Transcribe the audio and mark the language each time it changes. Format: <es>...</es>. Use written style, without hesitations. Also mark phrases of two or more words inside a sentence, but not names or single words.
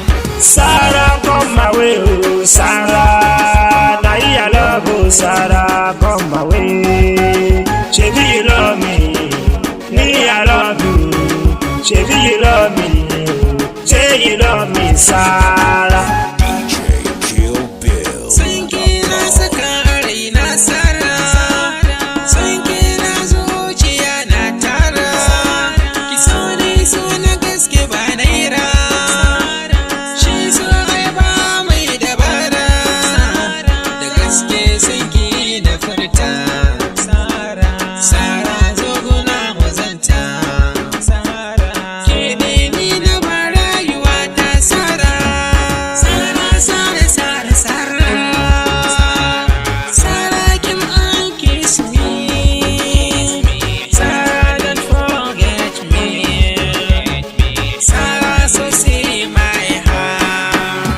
<en>Sarah, come my way, oh Sarah. Now I love you, Sarah, come my way. Baby, you love me, I love you. Baby, you love me, say you love me, Sarah.</en> <ha>Sanki na saka a raina Sarah. Sanki na zuciya na tara. Ki so ni so na gaske ba naira. Shi so ai ba mai dabara. Da gaske sanki na furta. Sarah zo guna wazanta. Ke ne ni na ba rayuwa ta Sarah. Sarah, Sarah, Sarah, Sarah.</ha> <en>Sarah, come and kiss me. Sarah, don't forget me. Sarah, so see my heart.</en>